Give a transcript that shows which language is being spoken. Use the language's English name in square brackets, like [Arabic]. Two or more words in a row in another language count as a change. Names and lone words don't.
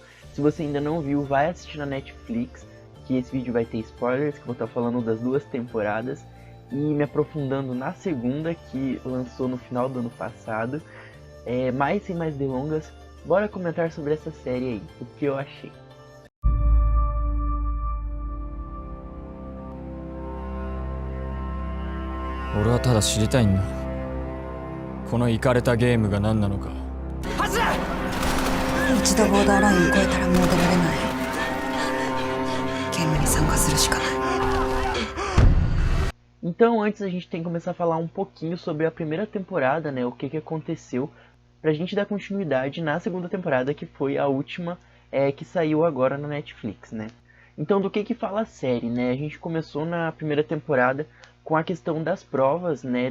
[Portuguese] Se você ainda não viu, vai assistir na Netflix, que esse vídeo vai ter spoilers, que eu vou estar falando das duas temporadas. E me aprofundando na segunda, que lançou no final do ano passado. Mas sem mais delongas, bora comentar sobre essa série aí, o que eu achei. [Japanese] 俺はただ知りたいんだ。このイカれたゲームが何なのか。一度ボーダーラインを越えたらもう出られない。ゲームに参加するしかない。 [Portuguese] Então, antes a gente tem que começar a falar um pouquinho sobre a primeira temporada, né? O que aconteceu, pra gente dar continuidade na segunda temporada, que foi a última que saiu agora na Netflix, né? Então, do que fala a série, né? A gente começou na primeira temporada com a questão das provas, né?